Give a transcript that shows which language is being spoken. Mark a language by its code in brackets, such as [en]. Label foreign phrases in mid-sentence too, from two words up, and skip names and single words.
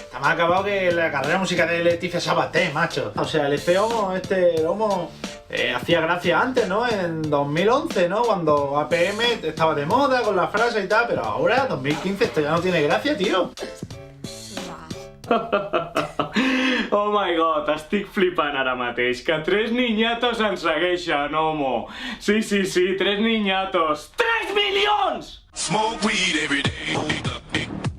[es] Está más acabado que la carrera musical de Leticia Sabaté, macho. O sea, el homo, el homo... hacía gracia antes, ¿no? En 2011, ¿no? Cuando APM estaba de moda con la frase y tal. Pero ahora, 2015, esto ya no tiene gracia, tío. [en] Oh my god, [ca] estic flipant ara mateix, que 3 niñatos ens segueixen, homo. Sí, 3 niñatos. 3 milions! [en] Smoke weed every day.